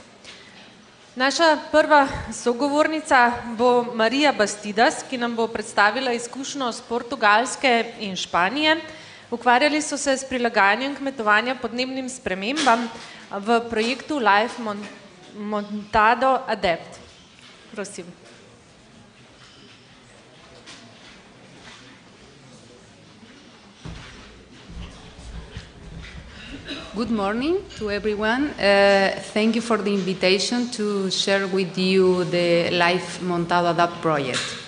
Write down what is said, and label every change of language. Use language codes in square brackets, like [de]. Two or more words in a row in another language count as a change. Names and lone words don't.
[sl] Naša prva sogovornica bo Marija Bastidas, ki nam bo predstavila izkušnjo z Portugalske in Španije. Ukvarjali so se s prilagajanjem kmetovanja podnebnim spremembam v projektu LIFE Montado Adapt. Prosim. [en] Good morning to everyone. Thank you for the invitation to share with you the LIFE Montado Adapt project.